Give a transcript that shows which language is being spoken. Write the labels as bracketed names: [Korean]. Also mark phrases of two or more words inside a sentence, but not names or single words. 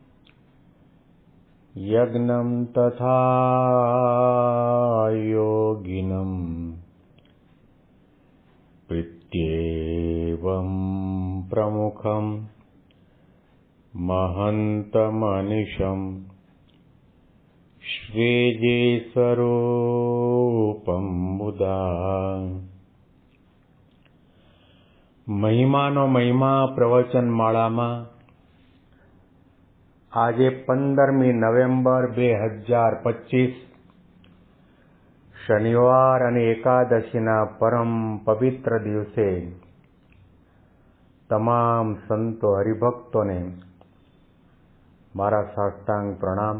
[Sanskrit] यज्ञं तथा योगिनं प्रीत्येवं प्रमुखं महन्तमनिशं श्रीजीस्वरूपं मुदा। [Gujarati] મહિમાનો મહિમા પ્રવચન માળામાં આજે 15મી નવેમ્બર 2025 શનિવાર અને એકાદશીના પરમ પવિત્ર દિવસે તમામ સંતો હરિભક્તોને મારા સાષ્ટાંગ પ્રણામ.